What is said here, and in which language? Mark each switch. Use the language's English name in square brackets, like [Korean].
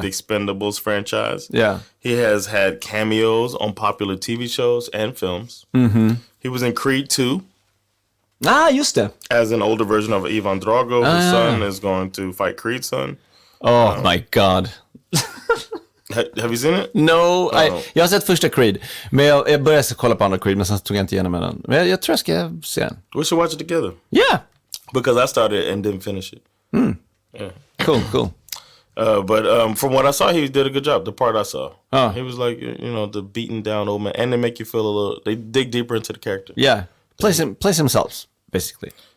[English] the Expendables franchise. Yeah. He has had cameos on popular TV shows and films. He was in Creed 2. [Swedish] Ah, just det. [English] As an older version of Ivan Drago, whose son is going to fight Creed's son. Oh my god. Have you seen it? [Swedish] No, jag har sett första Creed. Men jag började kolla på andra Creed, men sen tog jag inte igenom den. Men jag tror jag ska se den. [English] We should watch it together. Yeah. Because I started and didn't finish it. Yeah. Cool. But from what I saw, he did a good job. The part I saw. He was like, the beaten down old man. And they make you feel a little, they dig deeper into the character. Yeah. Plays themselves, basically.